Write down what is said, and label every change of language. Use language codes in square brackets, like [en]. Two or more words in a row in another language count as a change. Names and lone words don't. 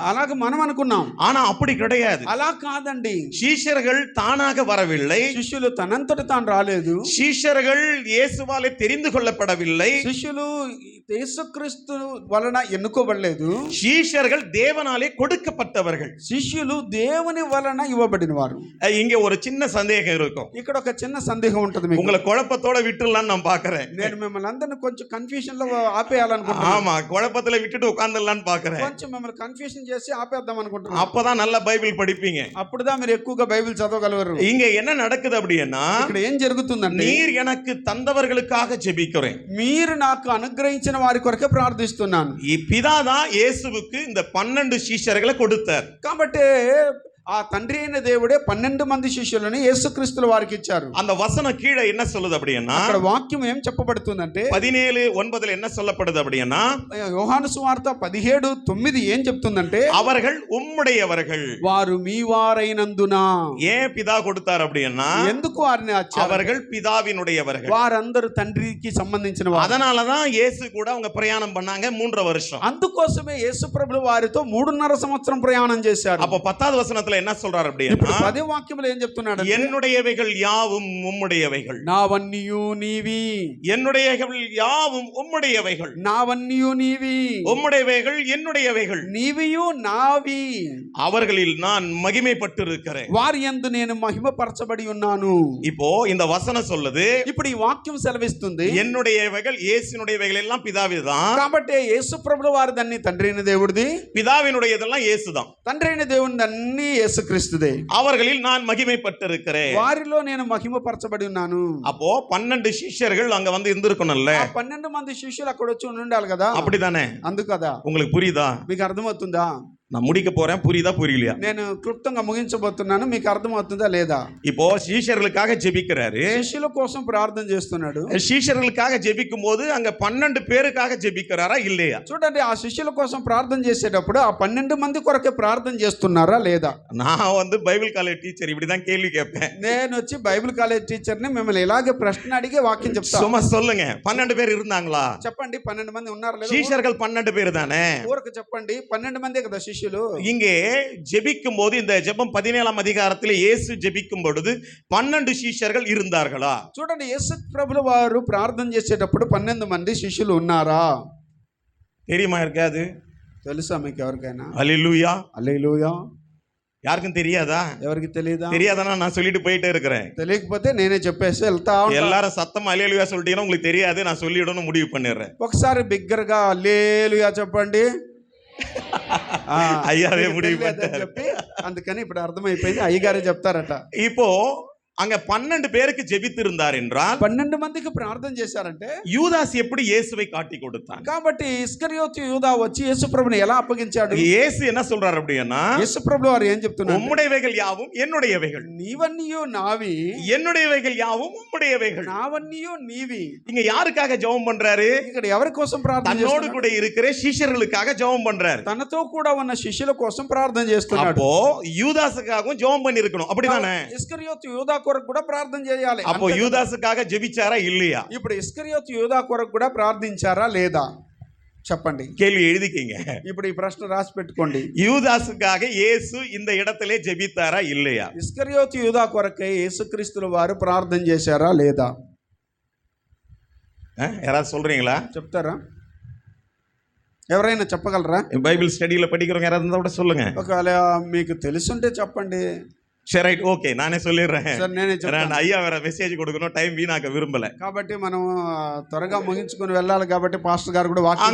[te] అలాగే మనం అనుకున్నాం. [ta] ஆனா அப்படி கிடையாது. [te] అలా కాదండి. [ta] சீஷர்கள் தானாக வரவில்லை, [te] శిష్యులు తనంతట తాను రాలేదు, [ta] சீஷர்கள் இயேசுவாலே தெரிந்து கொள்ளப்படவில்லை, [te] శిష్యులు యేసుక్రీస్తు వలన ఎన్నుకోబడలేదు, [ta] சீஷர்கள் தேவனாலே கொடுக்கப்பட்டவர்கள், [te] శిష్యులు దేవుని వలన ఇవ్వబడిన వారు. [ta] இங்க ஒரு சின்ன சந்தேகம் இருக்கும், [te] ఇక్కడ ఒక చిన్న సందేహం ఉంటుంది. [ta] உங்களை குழப்பத்தோட விட்டுடலாம்னு நான் பாக்குறேன். [te] నేను మిమ్మల్ని అందరినీ కొంచెం కన్ఫ్యూషన్ లో ఆపేయాలనుకుంటున్నాను. [ta] ஆமா, குழப்பத்துல விட்டுட்டு உட்கார்ந்துடலாம்னு பாக்குறேன். [te] కొంచెం మిమ్మల్ని కన్ఫ్యూషన్ చేసి ఆపేద్దాం అనుకుంటున్నాను. [ta] அப்பதான் நல்ல பைபிள் படிப்பீங்க, [te] అప్పుడుதான் మీరు ఎక్కువగా బైబిల్ చదవగలరు. [ta] இங்க என்ன நடக்குது அப்படின்னா, [te] ఇక్కడ ఏం జరుగుతుందంటే, [ta] நீர் எனக்கு தந்தவர்களுக்காக ஜெபிக்கிறேன், [te] మీరు నాకు అనుగ్రహించిన వారి కొరకే ప్రార్థిస్తున్నాను. [ta] பிதாதான் இயேசுவுக்கு இந்த 12 சீஷர்களை கொடுத்தார். [te] కాబట్టి ఆ తండ్రి అయిన దేవుడే 12 మంది శిష్యులను యేసుక్రీస్తుల వారికి ఇచ్చారు. [ta] அந்த வசனம் கீழே என்ன சொல்லுது அப்படின்னா, [te] అక్కడ వాక్యం ఏం చెప్పబడుతుందంటే [ta] 17:9 என்ன சொல்லப்படுது அப்படின்னா, [te] యోహాను సువార్త 17:9 ఏం చెప్తుందంటే, [ta] அவர்கள் ఉమ్ముடையவர்கள். [te] వారు మీ వారైనందున. [ta] ஏன் பிதா கொடுத்தார் அப்படின்னா, [te] ఎందుకు వారిని వచ్చారు? [ta] அவர்கள் பிதாவினுடையவர்கள். [te] వారందరూ తండ్రికి సంబంధించిన వారు. [ta] அதனாலதான் இயேசு கூட அவங்க பிரயாணம் பண்ணாங்க 3 வருஷம். [te] అందుకోసమే యేసు ప్రభువు వారితో 3.5 సంవత్సరం ప్రయాణం చేశారు. [ta] அப்ப 10வது వచனத்துல என்ன சொல்றாரு [te] ఇప్పుడు [ta] அப்படின்னா, [te] 10వ వాక్యంలో ఏం చెప్తున్నాడు? [ta] என்னுடையவைகள் யாவும் உம்முடையவைகள். [te] నావన్నీయు నీవి. [ta] என்னுடையவைகள் யாவும் உம்முடையவைகள். [te] నావన్నీయు నీవి. [ta] உம்முடையவைகள் என்னுடையவைகள். [te] నీవియు నావి. [ta] அவர்களில் நான் மகிமைப்பட்டிருக்கிறேன். [te] వారి యందు నేను మహిమపరచబడి ఉన్నాను. [ta] இப்போ இந்த వచనం சொல்லுது, [te] ఇప్పుడు ఈ వాక్యం సెలవిస్తుంది, [ta] என்னுடையவைகள் இயேசுனுடையவைகள் எல்லாம் பிதாவிதான். [te] కాబట్టి యేసు ప్రభువు వారి దన్ని తండ్రి అయిన దేవుడిది, [ta] பிதாவினுடையதெல்லாம் இயேசுதான். [te] తండ్రి అయిన దేవుని అన్ని యేసుక్రీస్తుదే. [ta] அவர்களில் நான் மகிமைப்பட்டிருக்கிறேன். [te] వారిలో నేను మహిమపరచబడి ఉన్నాను. [ta] அப்போ 12 சிஷ்யர்கள் அங்க வந்து இருந்திருக்கணும்ல. [te] ఆ 12 మంది శిష్యులు అక్కడ వచ్చి ఉండాలి కదా. [ta] அப்படிதானே? [te] అందుకదా [ta] உங்களுக்கு புரியுதா? [te] మీకు అర్థమవుతుందా? [ta] நான் முடிக்க போறேன், புரியுதா புரியலையா? [te] నేను క్లుప్తంగా ముగించబోతున్నాను, మీకు అర్థమవుతుందా లేదా? [ta] இப்போ சீஷர்களுக்காக ஜெபிக்கிறாரு. [te] శిష్యుల కోసం ప్రార్థన చేస్తున్నాడు. [ta] சீஷர்களுக்காக ஜெபிக்கும் போது அங்க 12 பேருக்காக ஜெபிக்கிறாரா இல்லையா? [te] చూడండి, ఆ శిష్యుల కోసం ప్రార్థన చేసేటప్పుడు ఆ 12 మంది కొరకే ప్రార్థన చేస్తున్నారా లేదా? [ta] நான் வந்து [en] Bible college teacher, [ta] இப்படிதான் கேள்வி கேட்பேன். [te] నేను వచ్చి [en] Bible college teacher-ni, [te] మిమ్మల్ని ఇలాగే ప్రశ్న అడిగి వాక్యం చెప్తాను. [ta] சும்மா சொல்லுங்க, 12 பேர் இருந்தாங்களா? [te] చెప్పండి, 12 మంది ఉన్నారా లేదా? [ta] சீஷர்கள் 12 பேர் தானே? [te] ఊరకు చెప్పండి, 12 మందే కదా శిష్యులు. [ta] இங்கே ஜெபிக்கும் போது இந்த ஜெபம் 17ஆம் அதிகாரத்தில் இயேசு ஜெபிக்கும் பொழுது 12 சீஷர்கள் இருந்தார்களா? [te] చూడండి, యేసు ప్రభువు వారు ప్రార్థన చేసేటప్పుడు 12 మంది శిష్యులు ఉన్నారా? [ta] தெரியுமா இருக்காது? [te] తెలుసా మీకు ఎవరికైనా? [ta] ஹல்லேலூயா. [te] హల్లెలూయా. [ta] யாருக்கும் தெரியாதா? [te] ఎవరికి తెలియదా? [ta] தெரியாதானா நான் சொல்லிட்டு போயிட்டே இருக்கிறேன். [te] తెలియకపోతే నేనే చెప్పేసి వెళ్తా ఉంటా. [ta] எல்லாரும் சத்தமா ஹல்லேலூயா சொல்லிட்டீங்கன்னா உங்களுக்கு தெரியாது, நான் சொல்லிடணும் முடிவு பண்ணிடுறேன். [te] ఒకసారి బిగ్గరగా హల్లెలూయా చెప్పండి. [ta] ஐயாவே முடிவு [te] తెలియదని [ta] பண்ணிட்டாரு. [te] చెప్పి అందుకని ఇప్పుడు అర్థమైపోయింది, అయ్యగారే చెప్తారట. [ta] இப்போ அங்க 12 பேருக்கு ஜெபித்து இருந்தார் என்றால் [te] 12 మందికి ప్రార్థన చేశారంటే, [ta] யூதாஸ் எப்படி இயேசுவை காட்டி கொடுத்தான்? [te] కాబట్టి ఇస్కరియోతు యూదా వచ్చి యేసు ప్రభుని ఎలా అప్పగించాడు? [ta] இயேசு என்ன சொல்றாரு அப்படின்னா, [te] యేసు ప్రభు వారు ఏం చెప్తున్నారు? [ta] உம்முடையவைகள் யாவும் என்னுடையவைகள், [te] నీవన్నీయు నావి, [ta] என்னுடையவைகள் யாவும் உம்முடையவைகள். [te] నావన్నీయు నీవి. [ta] இங்க யாருக்காக ஜெபம் பண்றாரு? [te] ఇక్కడ ఎవరి కోసం ప్రార్థన [ta] தன்னோடு [te] చేస్తున్నాడు? [ta] கூட இருக்கிற சீஷர்களுக்காக ஜெபம் பண்றாரு. [te] తనతో కూడా ఉన్న శిష్యుల కోసం ప్రార్థన చేస్తున్నాడు. [ta] அப்போ யூதாஸுக்காகவும் ஜெபம் பண்ணி இருக்கணும், அப்படிதானே? [te] ఇస్కరియోతు యూదా కొరకు కూడా ప్రార్థన చేయాలి. [ta] அப்போ யூதாஸுக்காக ஜெபிச்சாரா இல்லையா? [te] ఇప్పుడు ఇస్కరియోతు యూదా కొరకు కూడా ప్రార్థించారా లేదా? చెప్పండి. [ta] கேள்வி எழுதிக்கீங்க. [te] ఇప్పుడు ఈ ప్రశ్న రాసి పెట్టుకోండి. [ta] யூதாஸுக்காக இயேசு இந்த இடத்திலே ஜெபித்தாரா இல்லையா? [te] ఇస్కరియోతు యూదా కొరకే యేసుక్రీస్తుల వారు ప్రార్థన చేశారా లేదా? [ta] யாராவது சொல்றீங்களா? [te] చెప్తారా? ఎవరైనా చెప్పగలరా? [en] Bible study-la [ta] படிக்கிறவங்க யாராவது இருந்தா கூட சொல்லுங்க. [te] ఒకవేళ మీకు తెలుసుంటే చెప్పండి. [ta] சரி, [en] right, okay, [ta] நானே சொல்லிடுறேன். [te] సార్ నేనే చెప్తాను. [ta] நான் ஐயா வேற மெசேஜ் கொடுக்கணும், டைம் வீணாக்க விரும்பல. [te] కాబట్టి మనం త్వరగా ముగించుకొని వెళ్ళాలి, కాబట్టి పాస్టర్ గారు కూడా వాక్యం